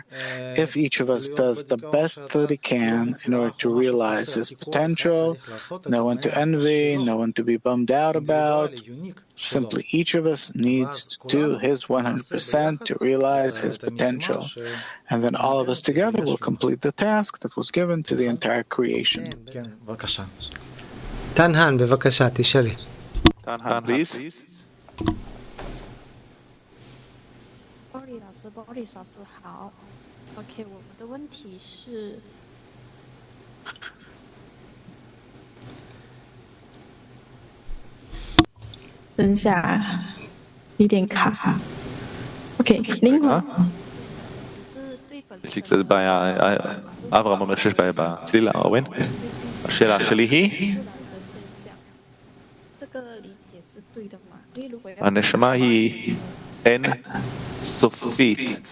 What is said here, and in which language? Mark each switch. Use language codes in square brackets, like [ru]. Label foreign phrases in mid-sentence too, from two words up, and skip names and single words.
[en] If each of us does the best that he can in order to realize his potential, no one to envy, no one to be bummed out about, simply each of us needs to do his 100% to realize his potential. And then all of us together will complete the task that was given to the entire creation. [he] Tanhan, בבקשה, תשאלי. [en] Tanhan, please. [zh] 鲍里老师好 OK 我们的问题是等一下有点卡 OK 灵魂 [he] אברהם אומר שיש בעיה בצלילה, אורן. השאלה שלי היא, הנשמה היא אין סופית.